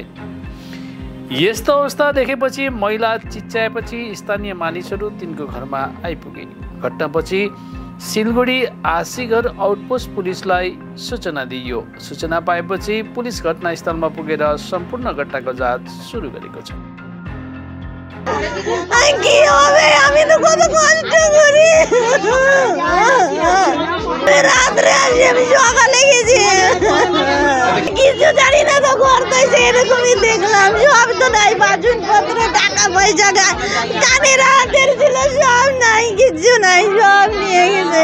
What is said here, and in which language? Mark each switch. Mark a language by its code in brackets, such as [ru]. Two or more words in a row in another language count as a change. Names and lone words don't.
[ne] यस्तो अवस्था देखेपछि महिला चिच्याएपछि स्थानीय मानिसहरू तिनको घरमा आइपुगे। घटनापछि सिलगढी आशीघर आउटपोस्ट पुलिसलाई सूचना दिइयो। सूचना पाएपछि पुलिस घटनास्थलमा पुगेर सम्पूर्ण घटनाको जाँच सुरु गरेको छ। [bn] কিছু জানি না তো করতেছে, এরকমই দেখলাম। সব তো নাই, বাসনপত্র, টাকা পয়সা, কানের হাতের ছিল, সব নাই, কিছু নাই, সব নিয়ে গেছে।